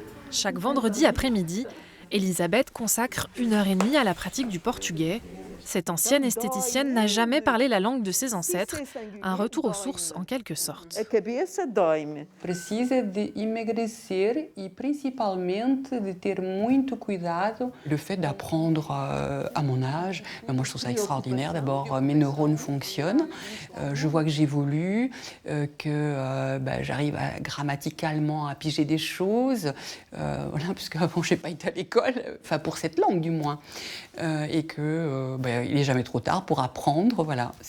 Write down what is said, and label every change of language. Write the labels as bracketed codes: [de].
[fr] Chaque vendredi après-midi, Elisabeth consacre 1h30 à la pratique du portugais. Cette ancienne esthéticienne n'a jamais parlé la langue de ses ancêtres, un retour aux sources en quelque sorte. [pt] Precisa de emagrecer et principalmente de ter muito cuidado. [fr] Le fait d'apprendre à mon âge, moi je trouve ça extraordinaire. D'abord, mes neurones fonctionnent, je vois que j'évolue, que j'arrive grammaticalement à piger des choses, voilà, parce qu'avant je n'ai pas été à l'école, enfin pour cette langue du moins, et que il n'est jamais trop tard pour apprendre, voilà.